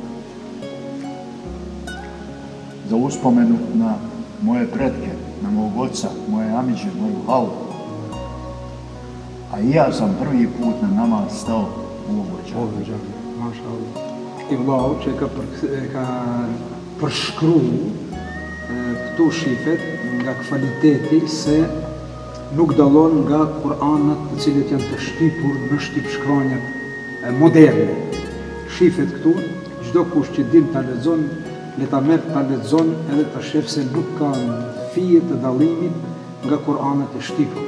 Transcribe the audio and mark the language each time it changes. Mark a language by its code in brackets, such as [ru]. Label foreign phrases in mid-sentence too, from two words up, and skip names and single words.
[bs] za uspomenu na moje pretke, na mog oca, moje amiđe, moju halu. A i ja sam prvi put na namaz stao u ovoj džamiji. [ar] ما شاء الله. [sq] I vlau që ka përshkru këtu shifet nga kvaliteti se nuk dallon nga Kur'anat të cilët janë të shtypur në shtypshkranjat moderne. Shifet këtu, çdo kush që din ta lexon, le ta merr ta lexon edhe ta shef se nuk kanë fije të dallimit nga Kur'anat e shtypur.